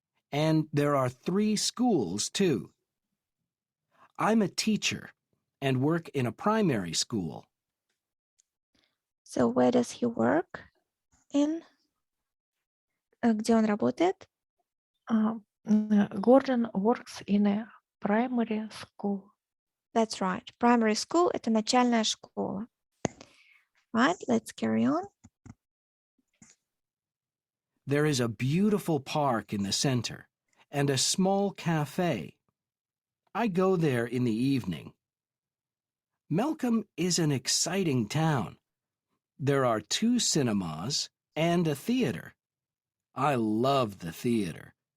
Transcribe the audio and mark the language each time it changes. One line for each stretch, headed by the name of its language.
English: And there are 3 schools too. I'm a teacher and work in a primary school. So where does he work in?
Russian: Где он работает?
English: Gordon works in a primary school. That's right. Primary school
Russian: – это начальная школа.
English: Right, let's carry on. There is a beautiful park in the center and a small cafe. I go there in the evening. Melcombe is an exciting town. There are 2 cinemas and a theater. I love the theater.